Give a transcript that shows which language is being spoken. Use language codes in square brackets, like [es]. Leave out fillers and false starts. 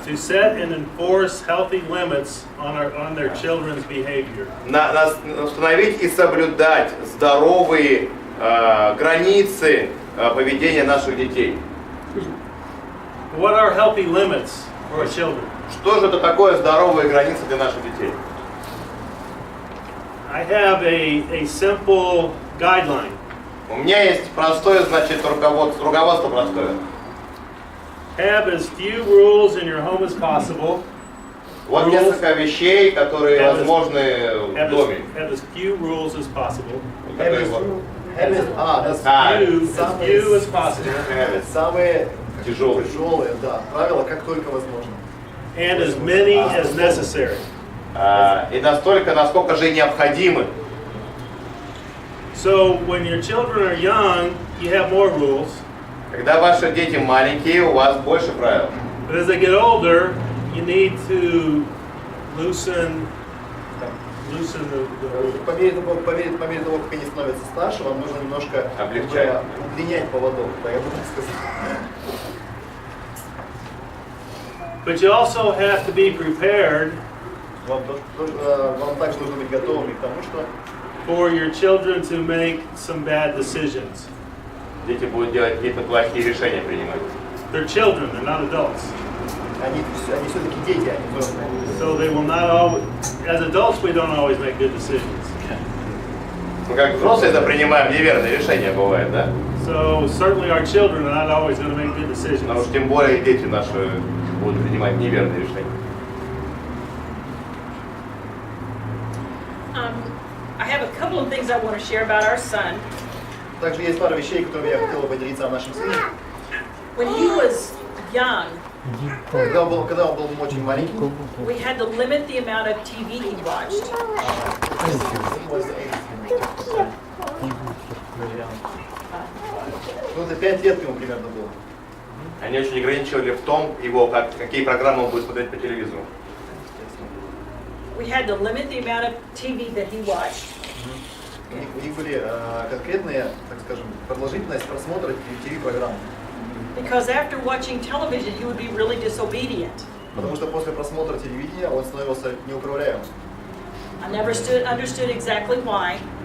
[en] to set and enforce healthy limits on their children's behavior. [ru] Установить и соблюдать здоровые границы поведения наших детей. [en] What are healthy limits for our children? [ru] Что же это такое здоровые границы для наших детей? [en] I have a simple guideline. [ru] У меня есть простое, значит, руководство простое. [en] Have as few rules in your home as possible. [ru] Вот несколько вещей, которые возможны в доме. [en] Have as few rules as possible. As few as possible. [ru] Самые Тяжелые. тяжелые, да, правила, как только возможно. [en] And as many as necessary. [ru] И настолько, насколько же необходимы. [en] So when your children are young, you have more rules. [ru] Когда ваши дети маленькие, у вас больше правил. [en] But as they get older, you need to loosen the rules. [ru] По мере того, как они становятся старше, вам нужно немножко Облегчать. удлинять поводок, да, я бы так сказал. [en] But you also have to be prepared [ru] Вам также нужно быть готовыми к тому, что [en] for your children to make some bad decisions. [ru] Дети будут делать какие-то плохие решения принимать. [en] They're children, they're not adults. [ru] они все-таки дети, они взрослые. [en] So they will not always, as adults we don't always make good decisions. [ru] Мы как взрослые это принимаем неверные решения, бывает, да? [en] So certainly our children are not always going to make good decisions. [ru] Потому что тем более дети наши будут принимать неверные решения. [en] I have a couple of things I want to share about our son. [ru] Также есть пара вещей, которыми я хотел бы поделиться о нашем сыне. [en] When he was young, [ru] Когда он был очень маленький, [en] we had to limit the amount of TV he watched. [ru] ну, это 5 лет ему примерно было. Они очень ограничивали в том, какие программы он будет смотреть по телевизору. [en] We had to limit the amount of TV that he watched. [ru] У них были конкретные, так скажем, продолжительность просмотра ТВ-программ. [en] Because after watching television, he would be really disobedient. [ru] Потому что после просмотра телевидения он становился неуправляемым. [en] I never understood exactly why,